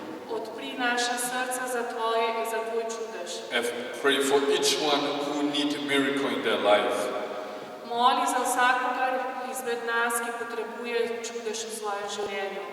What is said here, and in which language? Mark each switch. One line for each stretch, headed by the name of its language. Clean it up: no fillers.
Slovenian: Odpri naša srca za tvoj čudež.
English: I pray for each one who needs a miracle in their life.
Slovenian: Moli za vsakogar izmed nas, ki potrebuje čudež v svojem življenju.